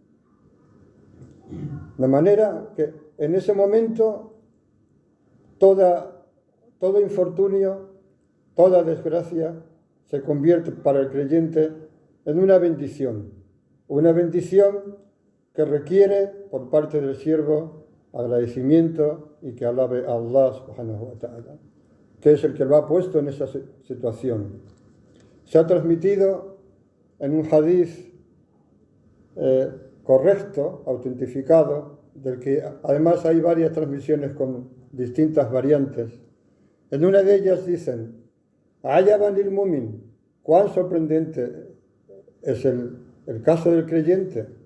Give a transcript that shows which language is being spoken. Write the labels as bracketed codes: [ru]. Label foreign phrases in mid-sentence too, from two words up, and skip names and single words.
[es] De manera que en ese momento todo infortunio, toda desgracia se convierte para el creyente en una bendición que requiere por parte del siervo agradecimiento y que alabe a Allah [ar] سبحانه وتعالى, [es] que es el que lo ha puesto en esa situación. Se ha transmitido en un hadith correcto, autentificado, del que además hay varias transmisiones con distintas variantes. En una de ellas dicen: [ar] عجبا للمؤمن, [es] cuán sorprendente es el caso del creyente.